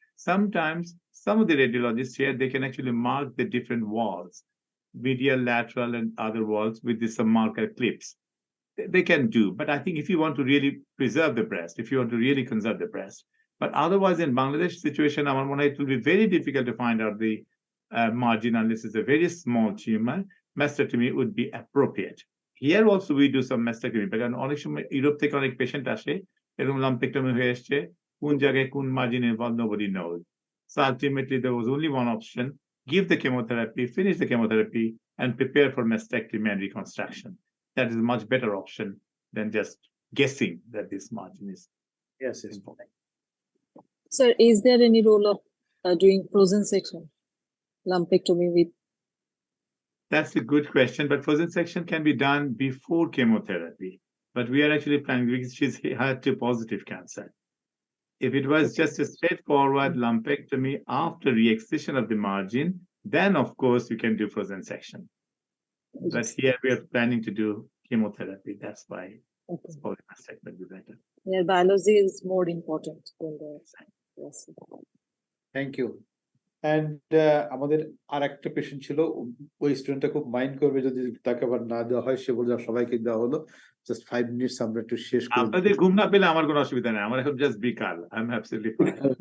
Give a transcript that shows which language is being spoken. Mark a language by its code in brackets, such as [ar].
[en] Sometimes some of the radiologists here, they can actually mark the different walls, medial, lateral, and other walls with some marker clips. They can do, but I think if you want to really preserve the breast, if you want to really conserve the breast, but otherwise in Bangladesh situation, it will be very difficult to find out the margin unless it's a very small tumor. Mastectomy would be appropriate. Here also we do some mastectomy, but [bn] অনেক সময় Europe থেকে অনেক patient আসে এরকম lumpectomy হয়ে আসছে, কোন জায়গায় কোন [en] margin involved nobody knows. So ultimately there was only one option: give the chemotherapy, finish the chemotherapy, and prepare for mastectomy and reconstruction. That is a much better option than just guessing that this margin is. Yes. Sir, is there any role of doing frozen section, lumpectomy with? That's a good question, but frozen section can be done before chemotherapy. But we are actually planning because she's HER2 positive cancer. If it was just a straightforward lumpectomy after re-excision of the margin, then of course you can do frozen section. But here we are planning to do chemotherapy. That's why polymastectomy would be better. Yeah, biology is more important than the yes. Thank you and [bn] আমাদের আর একটা patient ছিল, ওই স্টুডেন্টটা খুব mind করবে যদি তাকে আবার না দেওয়া হয়, সে বলে সবাইকে দেওয়া হলো। জাস্ট 5 মিনিটস আমরা একটু শেষ করে আপনাদের ঘুম না পেলে আমার কোনো অসুবিধা নেই, আমার এখন জাস্ট বিকাল, [en] I am absolutely fine.